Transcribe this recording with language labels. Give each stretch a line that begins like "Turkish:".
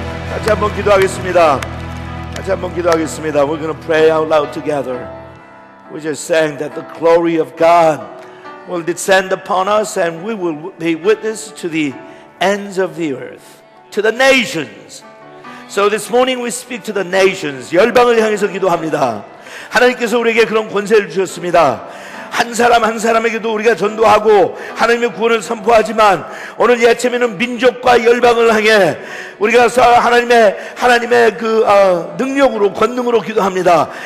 Korean: 같이 한번 기도하겠습니다. 같이 한번 기도하겠습니다.
English: We're going to pray out loud together. We just sang that the glory of God will descend upon us and we will be witness to the ends of the earth, to the nations. So this morning we speak to the nations.
Korean: 열방을 향해서 기도합니다. 하나님께서 우리에게 그런 권세를 주셨습니다. 한 사람 한 사람에게도 우리가 전도하고 하나님의 구원을 선포하지만 오늘 이 아침에는 민족과 열방을 향해 우리가 하나님의 그 능력으로 권능으로 기도합니다.